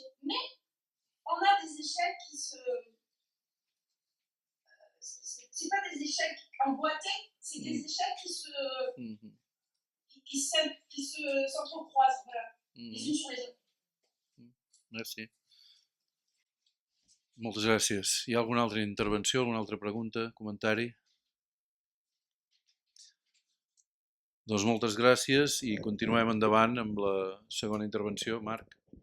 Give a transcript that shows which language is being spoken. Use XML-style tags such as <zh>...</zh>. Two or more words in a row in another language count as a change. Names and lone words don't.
<fr>Mais on a des échelles qui se. C'est pas des échelles emboîtées, c'est des échelles qui s'entrecroisent, voilà, les unes sur les autres. Merci.</fr> <ca>Moltes gràcies. Hi ha alguna altra intervenció, alguna altra pregunta, comentari? Doncs moltes gràcies i continuem endavant amb la segona intervenció. Marc.</ca>